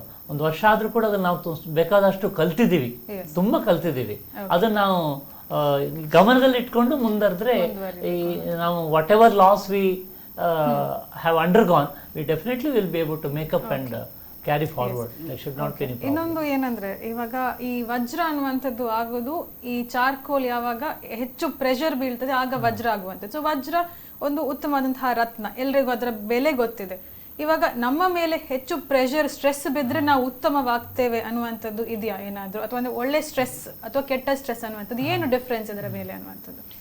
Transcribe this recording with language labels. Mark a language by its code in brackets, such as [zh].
[kn] ಒಂದು ವರ್ಷ ಆದ್ರೂ ಕೂಡ ಅದನ್ನ ನಾವು ಬೇಕಾದಷ್ಟು ಕಲ್ತಿದ್ದೀವಿ, ತುಂಬಾ ಕಲ್ತಿದ್ದೀವಿ. ಅದನ್ನ ನಾವು ಗಮನದಲ್ಲಿ ಇಟ್ಕೊಂಡು ಮುಂದರಿದ್ರೆ ಈ ನಾವು [en] Whatever loss we have undergone, we definitely will be able to make up and carry forward. There should not be any problem. [kn] ಇನ್ನೊಂದು ಏನಂದ್ರೆ ಇವಾಗ ಈ ವಜ್ರ ಅನ್ನುವಂಥದ್ದು ಆಗೋದು ಈ ಚಾರ್ಕೋಲ್ ಯಾವಾಗ ಹೆಚ್ಚು ಪ್ರೆಷರ್ ಬೀಳ್ತದೆ ಆಗ ವಜ್ರ ಆಗುವಂಥದ್ದು. ಸೊ ವಜ್ರ ಒಂದು ಉತ್ತಮವಾದಂತಹ ರತ್ನ, ಎಲ್ರಿಗೂ ಅದರ ಬೆಲೆ ಗೊತ್ತಿದೆ. ಇವಾಗ ನಮ್ಮ ಮೇಲೆ ಹೆಚ್ಚು ಪ್ರೆಷರ್ ಸ್ಟ್ರೆಸ್ ಬಿದ್ರೆ ನಾವು ಉತ್ತಮವಾಗ್ತೇವೆ ಅನ್ನುವಂಥದ್ದು ಇದೆಯಾ ಏನಾದ್ರು, ಅಥವಾ ಒಂದು ಒಳ್ಳೆ ಸ್ಟ್ರೆಸ್ ಅಥವಾ ಕೆಟ್ಟ ಸ್ಟ್ರೆಸ್ ಅನ್ನುವಂಥದ್ದು ಏನು ಡಿಫ್ರೆನ್ಸ್ ಇದರ ಮೇಲೆ ಅನ್ನುವಂಥದ್ದು?